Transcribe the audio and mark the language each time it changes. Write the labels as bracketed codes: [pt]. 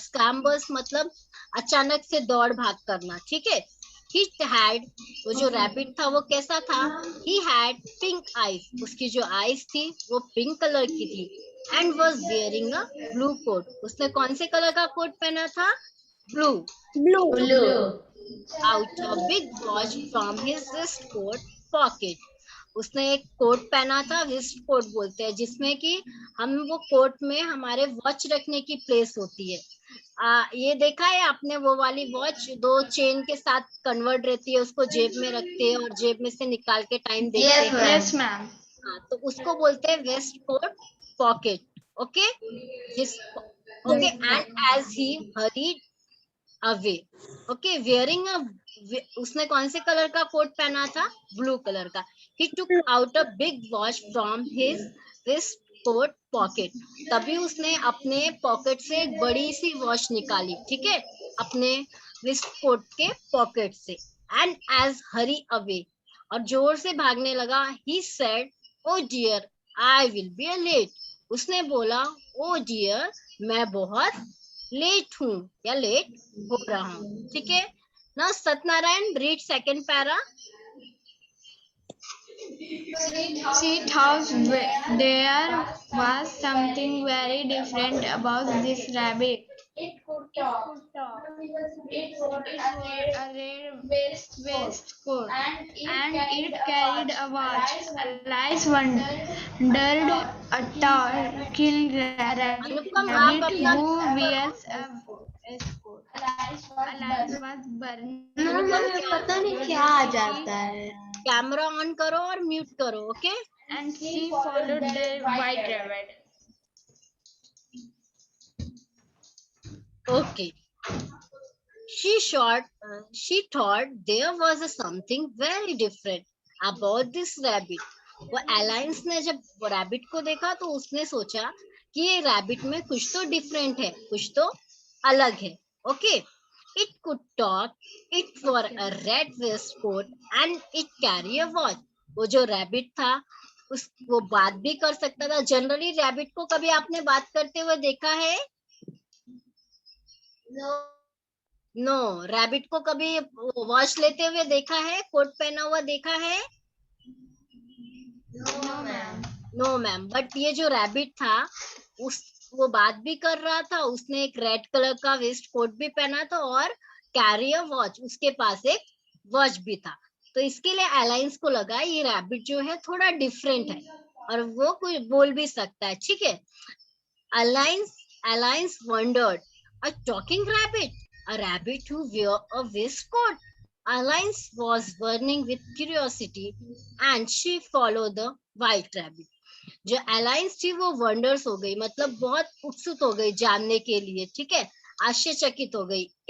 [hi] स्क्रैम्बल्स मतलब अचानक से दौड़ भाग करना. ठीक है. [en] He had, [hi] वो जो रैबिट था वो कैसा था? [en] He had pink eyes, [hi] उसकी जो आईज थी वो पिंक कलर की थी. [en] And was wearing a blue coat, [hi] उसने कौन से कलर का कोट पहना था? [en] Blue. Blue. Out a big watch from his waistcoat pocket, [hi] उसने एक कोट पहना था. वेस्ट कोट बोलते हैं जिसमें कि हम वो कोट में हमारे वॉच रखने की प्लेस होती है. ये देखा है आपने वो वाली वॉच, 2 चेन के साथ कन्वर्ट रहती है, उसको जेब में रखते हैं और जेब में से निकाल के टाइम देखते [en] Yes, [hi] हैं। [en] yes, ma'am. [hi] हाँ, तो उसको बोलते हैं वेस्ट कोट पॉकेट। ओके, जिस okay, [en] and as he hurried away, [hi] okay, [en] wearing a, [hi] उसने कौन से कलर का कोट पहना था? ब्लू कलर का। [en] he took out a big watch from his waist coat pocket, [hi] तभी उसने अपने पॉकेट से एक बड़ी सी वॉच निकाली, ठीक है, अपने वेस्ट कोट के पॉकेट से। [en] and as he hurry, [hi] और जोर से भागने लगा, [en] he said oh dear I will be late, [hi] उसने बोला ओ डियर मैं बहुत लेट हूँ या लेट हो रहा हूँ, ठीक है ना। Satyanarayan, [en] Read second para. She thought there was something very different about this rabbit. It could talk. It wore a red waistcoat and it carried a watch. Alice wondered a talking [hi] अनुपम, आप [en] rabbit [hi] अपना [en] who wears a waistcoat. Alice was burning [hi] Anupam [en] with [hi] पता नहीं क्या आ [en] curiosity [hi] जाता है। Camera on करो और mute करो। Okay, [en] and she followed the white rabbit. [hi] Okay. [en] She thought there was a something very different about this rabbit. [hi] वो alliance ने जब रैबिट को देखा तो उसने सोचा कि ये रैबिट में कुछ तो डिफरेंट है, कुछ तो अलग है। [en] Okay, it could talk, it wore a red waistcoat and it carry a watch. [hi] वो जो रैबिट था वो बात भी कर सकता था। जनरली रैबिट को कभी आपने बात करते हुए देखा है? नो, रैबिट को कभी वॉच लेते हुए देखा है, कोट पहना हुआ देखा है? [en] No, ma'am. [hi] No ma'am, but ये जो रैबिट था वो बात भी कर रहा था, उसने एक रेड कलर का वेस्ट कोट भी पहना था और [en] carry a watch, [hi] उसके पास एक वॉच भी था। तो इसके लिए अलायंस को लगा ये रैबिट जो है थोड़ा डिफरेंट है और वो कुछ बोल भी सकता है, ठीक है। [en] Alliance wondered, a talking rabbit, a rabbit who wear a waistcoat. Alliance was burning with curiosity and she followed the white rabbit. [hi] जो अलायंस थी वो वंडर्स हो गई, मतलब बहुत उत्सुक हो गई जानने के लिए, ठीक है, आश्चर्यचकित हो गई।